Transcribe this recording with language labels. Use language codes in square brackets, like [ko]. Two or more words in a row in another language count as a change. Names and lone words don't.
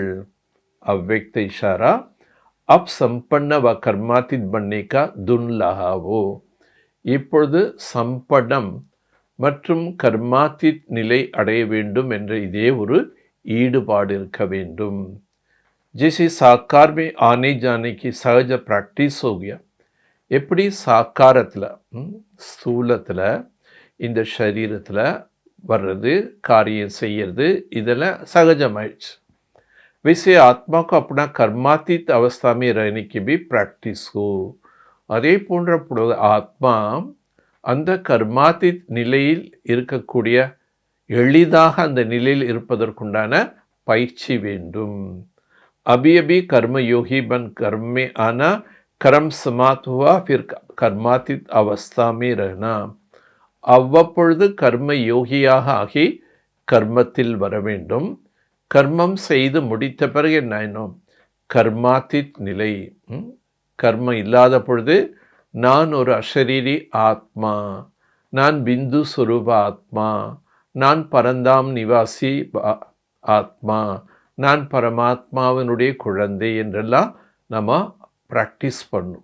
[hi] अव्यक्त इशारा अब सम्पन्न व कर्मातीत बनने का धुन लगाओ. [ta] இப்பொழுது சம்படம் மற்றும் கர்மாத்தித் நிலை அடைய வேண்டும் என்ற இதே ஒரு ஈடுபாடு இருக்க வேண்டும். [hi] जैसे साकार में आने जाने की सहज प्रैक्टिस हो गया. [ta] எப்படி சாக்காரத்தில் ஸ்தூலத்தில் இந்த சரீரத்தில் வர்றது, காரியம் செய்யறது, இதெல்லாம் சகஜமாயிடுச்சு. [hi] वैसे आत्मा को अपना कर्मातीत अवस्था में रहने की भी प्रैक्टिस हो. [ta] அதே போன்ற ஆத்மா அந்த கர்மாத்தித் நிலையில் இருக்கக்கூடிய, எளிதாக அந்த நிலையில் இருப்பதற்குண்டான பயிற்சி வேண்டும். [hi] अभी अभी कर्मयोगी बन कर्म में आना, कर्म समाप्त हुआ फिर कर्मातीत अवस्था में रहना. [ta] அவ்வப்பொழுது கர்ம யோகியாக ஆகி கர்மத்தில் வர வேண்டும். கர்மம் செய்து முடித்த பிறகு என்ன ஆயிடும்? கர்மாத்தித் நிலை. கர்மம் இல்லாத பொழுது நான் ஒரு அஷரீரி ஆத்மா, நான் பிந்து சுரூப ஆத்மா, நான் பரந்தாம் நிவாசி ஆத்மா, நான் பரமாத்மாவினுடைய குழந்தை என்றெல்லாம் நம்ம ப்ராக்டிஸ் பண்ணும்.